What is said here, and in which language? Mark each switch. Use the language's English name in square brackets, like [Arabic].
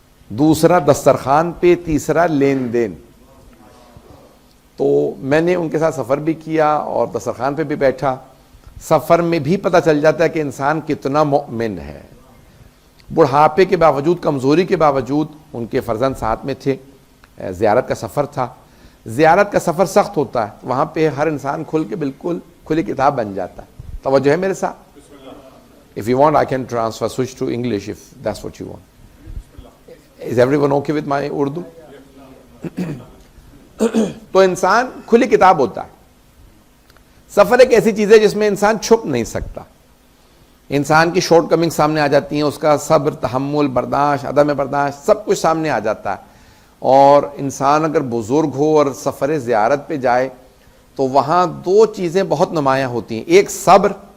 [Urdu] دوسرا دسترخوان پہ، تیسرا لین دین۔ تو میں نے ان کے ساتھ سفر بھی کیا اور دسترخوان پہ بھی بیٹھا۔ سفر میں بھی پتہ چل جاتا ہے کہ انسان کتنا مومن ہے۔ بڑھاپے کے باوجود، کمزوری کے باوجود ان کے فرزند ساتھ میں تھے، زیارت کا سفر تھا۔ زیارت کا سفر سخت ہوتا ہے، وہاں پہ ہر انسان کھل کے بالکل کھلی کتاب بن جاتا ہے۔ توجہ ہے میرے ساتھ؟ [English] If you want I can switch to English if that's what you want. Is everyone okay with my Urdu? [Urdu] تو انسان کھلی کتاب ہوتا ہے۔ سفر ایک ایسی چیز ہے جس میں انسان چھپ نہیں سکتا، انسان کی شارٹ کمنگ سامنے آ جاتی ہیں، اس کا صبر، تحمل، برداشت، عدم برداشت، سب کچھ سامنے آ جاتا ہے۔ اور انسان اگر بزرگ ہو اور سفر زیارت پہ جائے تو وہاں دو چیزیں بہت نمایاں ہوتی ہیں، ایک صبر